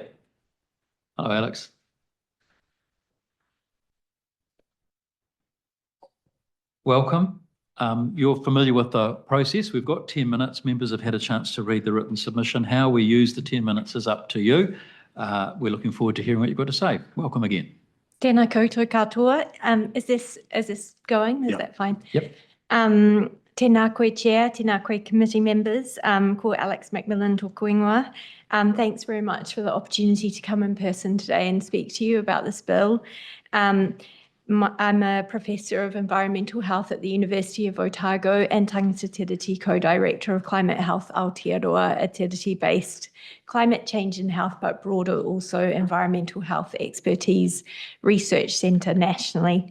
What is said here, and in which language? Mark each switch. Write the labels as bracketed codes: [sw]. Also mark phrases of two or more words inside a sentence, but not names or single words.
[en] Hello, Alex. Welcome. You're familiar with the process. We've got 10 minutes. Members have had a chance to read the written submission. How we use the 10 minutes is up to you. We're looking forward to hearing what you've got to say. Welcome again. [mi] Tēnā koutou katoa. [en] Is this going? Is that fine? Yep. [mi] Tēnā koe chair, tēnā koe [en] committee members, [mi] ko Alex McMillan tōku ingoa. [en] Thanks very much for the opportunity to come in person today and speak to you about this bill. I'm a Professor of Environmental Health at the University of Otago and Tangata Te Tiriti Co-Director of Climate Health Aotearoa, a Te Tiriti-based climate change and health, but broader also environmental health expertise research centre nationally.